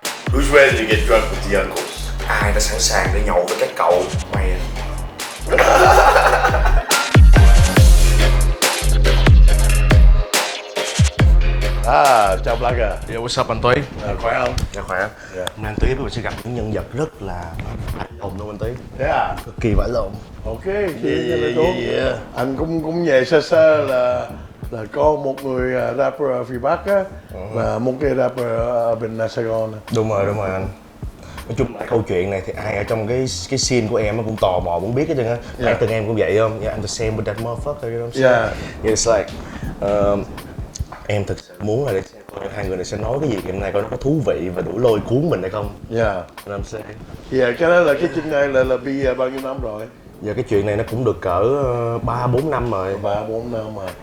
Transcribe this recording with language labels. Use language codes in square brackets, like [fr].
[en] Who's ready to get drunk with the uncles? [vi] Ai đã sẵn sàng để nhậu với các cậu mày à? Chào Black à. [en] Yo, what's up anh Túy? [vi] Khỏe không? Dạ khỏe. Hôm nay anh Túy với mình sẽ gặp những nhân vật rất là vãi lồn luôn anh Túy. Thế à? Cực kỳ vãi lồn. Ok, vậy tốt. Anh cũng về sơ sơ là có một người rapper ở phía Bắc á và một cái rapper ở bên Sài Gòn. Đúng rồi anh. Nói chung là câu chuyện này thì ai ở trong cái scene của em cũng tò mò muốn biết hết trơn á. Bản thân em cũng vậy không? [en] Yeah, I'm the same with that motherfucker, you know what I'm saying? Yeah. It's like [vi] em thực sự muốn là để xem coi hai người này sẽ nói cái gì hôm nay coi nó có thú vị và đủ lôi cuốn mình hay không. [en] Yeah. You know what I'm saying? [vi] Cái đó là cái chuyện này là bị bao nhiêu năm rồi? Giờ cái chuyện này nó cũng được cỡ 3-4 năm rồi. 3-4 năm rồi.